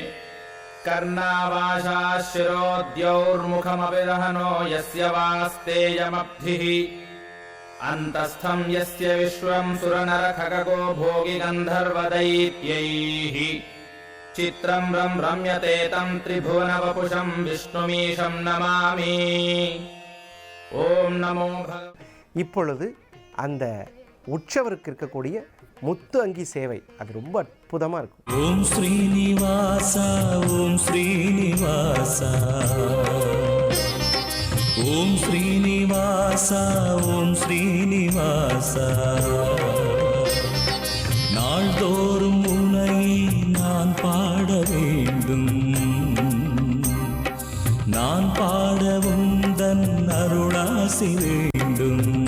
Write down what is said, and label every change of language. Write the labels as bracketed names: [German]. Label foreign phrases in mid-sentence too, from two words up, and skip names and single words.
[Sanskrit] कर्णावाशाशिरोद्यौर्मुखमपि रहनो यस्य वास्तेयमब्धिः अन्तस्थं यस्य विश्वं सुरनरखगो भोगि गन्धर्वदैत्यैः चित्रं रम्यते तं त्रिभुवनवपुषं विष्णुमीशं नमामि ॐ नमो [Tamil] இப்பொழுது அந்த உற்சவருக்கு இருக்கக்கூடிய முத்து அங்கி சேவை அது ரொம்ப அற்புதமாக இருக்கும். ஓம் ஸ்ரீனிவாசா ஓம் ஸ்ரீனிவாசா ஓம் ஸ்ரீனிவாசா ஓம் ஸ்ரீனிவாசா நாள்தோறும் உன்னை நான் பாட வேண்டும், நான் பாடவும் தன் அருளாசி வேண்டும்.